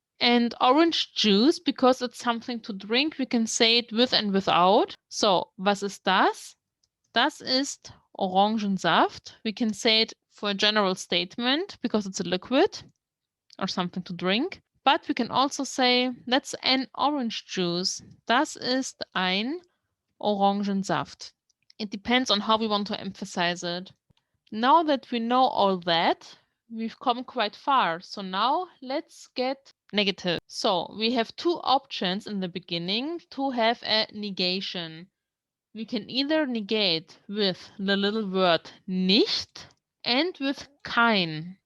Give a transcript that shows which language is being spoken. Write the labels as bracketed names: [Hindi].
[English] And orange juice, because it's something to drink, we can say it with and without. [German] So, was ist das? Das ist Orangensaft. [English] We can say it for a general statement because it's a liquid or something to drink. But we can also say, that's an orange juice. [German] Das ist ein Orangensaft. [English] It depends on how we want to emphasize it. Now that we know all that, we've come quite far. So now let's get negative. So we have two options in the beginning to have a negation. We can either negate with the little word nicht and with kein.